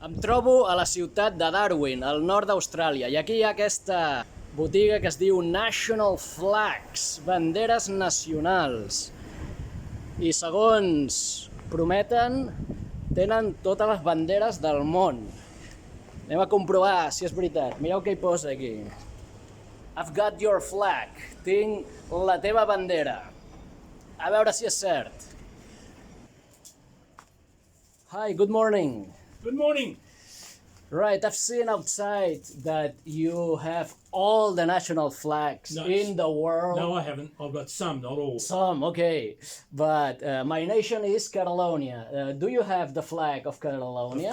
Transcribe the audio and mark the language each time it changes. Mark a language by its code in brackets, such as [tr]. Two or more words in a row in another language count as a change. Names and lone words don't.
[ca] trobo a la ciutat de Darwin, al nord d'Austràlia, i aquí hi ha aquesta botiga que es diu National Flags, banderes nacionals. I segons prometen, tenen totes les banderes del món. Anem a comprovar si és veritat. Mireu què hi posa aquí. [en] I've got your flag. [ca] Tinc la teva bandera. A veure si és cert. [en] Hi, good morning. Good morning. Right, I've seen outside that you have all the national flags in the world. No, I haven't. I've got some, not all. Some, okay. But my nation is Catalonia. Do you have the flag of Catalonia?